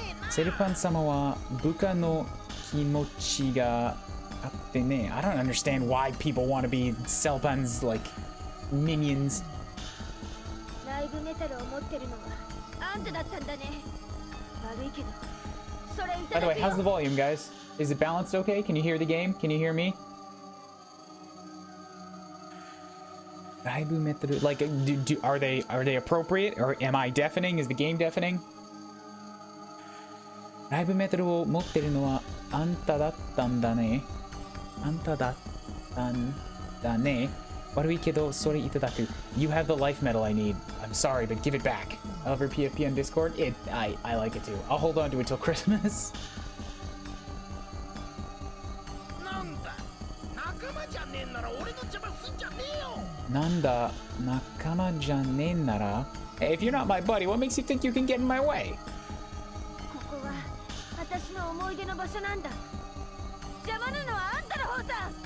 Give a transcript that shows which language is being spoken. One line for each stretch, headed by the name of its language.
Japanese: セルパン様は部下の気持ちがあってね。
English: I don't understand why people want to be Selpan's like minions.
Japanese: ライブメタルを持ってるのはあんただったんだね。悪いけど、それい
English: By
Japanese: た
English: the
Japanese: だ
English: way,
Japanese: くよ。
English: how's the volume, guys? Is it balanced okay? Can you hear the game? Can you hear me? Biometals, like, are they appropriate, or am I deafening? Is the game deafening?
Japanese: Biometals を持ってるのはあんただったんだね。あんただったんだね。悪いけどそれいただく。
English: You have the life metal I need. I'm sorry, but give it back. I love her PFP on Discord. I like it too. I'll hold on to it till Christmas.
Japanese: なんだ、仲間じゃねえなら俺の邪魔すんじゃねえよ。
English: なんだ、仲間じゃねえなら Hey, if you're not my buddy, what makes you think you can get in my way?
Japanese: ここは私の思い出の場所なんだ。邪魔なのはあんたの方さ。